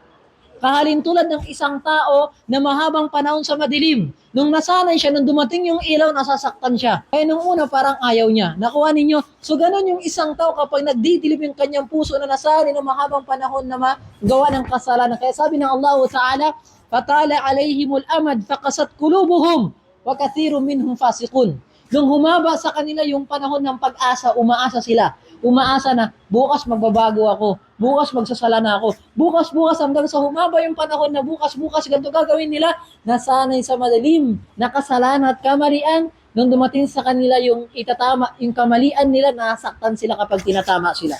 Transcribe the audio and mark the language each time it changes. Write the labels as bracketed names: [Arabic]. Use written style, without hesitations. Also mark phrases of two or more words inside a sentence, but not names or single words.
[Filipino] Kahalin tulad ng isang tao na mahabang panahon sa madilim. Nung nasanay siya, nung dumating yung ilaw, nasasaktan siya. Kaya nung una, parang ayaw niya. Nakuha ninyo? So, ganun yung isang tao kapag nagdidilim yung kanyang puso na nasanay ng mahabang panahon na magawa ng kasalanan. Kaya sabi ng Allah Ta'ala, [Arabic] "فطال عليهم الأمد فقست قلوبهم وكثير منهم فاسقون." [Filipino] Nung humaba sa kanila yung panahon ng pag-asa, umaasa sila. Umaasa na, bukas magbabago ako. Bukas magsasala na ako. Bukas hanggang sa humaba yung panahon na bukas ganito gagawin nila. Nasanay sa madilim, nakasalanan at kamalian. Nung dumating sa kanila yung itatama, yung kamalian nila, nasaktan sila kapag tinatama sila.